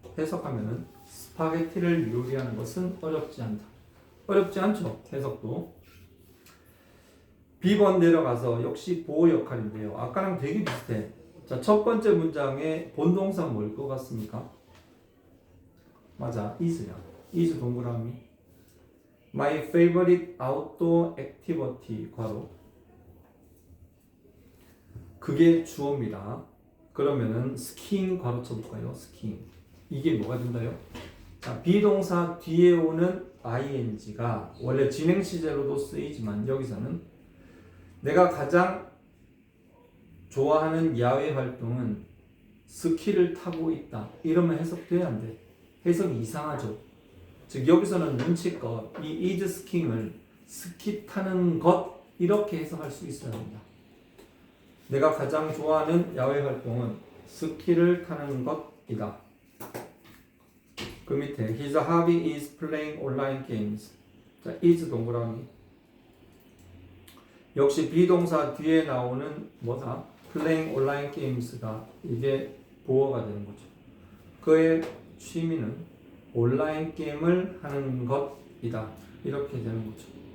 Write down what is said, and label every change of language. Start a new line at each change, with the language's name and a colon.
Korean: 해석하면은 스파게티를 요리하는 것은 어렵지 않다. 어렵지 않죠? 해석도. B번 내려가서 역시 보호 역할인데요. 아까랑 되게 비슷해. 자, 첫 번째 문장에 본동사 뭘 것 같습니까? 맞아, is야. is 동그라미.
English: My favorite outdoor activity
Korean: 괄호. 그게 주어입니다. 그러면은 스키잉 괄호 쳐볼까요? 스키잉. 이게 뭐가 된다요? 자, 비동사 뒤에 오는 ing가 원래 진행 시제로도 쓰이지만 여기서는 내가 가장 좋아하는 야외 활동은 스키를 타고 있다. 이러면 해석돼야 안 돼. 해석이 이상하죠. 즉 여기서는 눈치껏 이
English: is skiing
Korean: 을 스키 타는 것 이렇게 해석할 수 있어야 합니다. 내가 가장 좋아하는 야외 활동은 스키를 타는 것이다. 그 밑에
English: His hobby is playing online games.
Korean: 자, is 동그라미. 역시 비동사 뒤에 나오는 뭐다?
English: playing online games
Korean: 가 이게 보어가 되는 거죠. 그의 취미는 온라인 게임을 하는 것이다. 이렇게 되는 거죠.